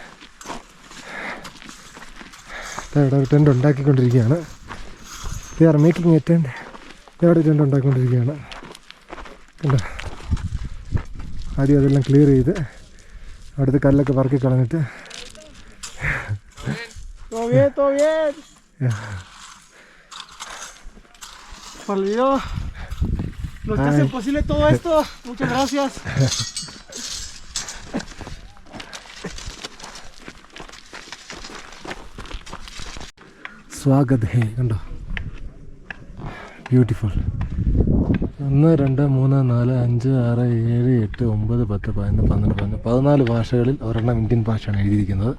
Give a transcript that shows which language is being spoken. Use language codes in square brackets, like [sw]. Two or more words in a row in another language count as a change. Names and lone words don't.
[ml] ഇവിടെ ഒരു ടെൻറ്റ് ഉണ്ടാക്കിക്കൊണ്ടിരിക്കുകയാണ്. [en] They are making a tent. [ml] ഇവിടെ ടെൻറ്റ് ഉണ്ടാക്കിക്കൊണ്ടിരിക്കുകയാണ്. കണ്ടോ? ആദ്യം അതെല്ലാം ക്ലിയർ ചെയ്ത് അവിടുത്തെ കല്ലൊക്കെ പറക്കി കളഞ്ഞിട്ട് [es] Todo bien. Olvidó. Los que hacen posible todo esto. Muchas gracias. [hi] स्वागत है. [ml] കണ്ടോ? ബ്യൂട്ടിഫുൾ. 1 2 3 4 5 6 7 8 9 10 11 12 14 ഭാഷകളിൽ ഒരെണ്ണം ഇന്ത്യൻ ഭാഷയാണ് എഴുതിയിരിക്കുന്നത്.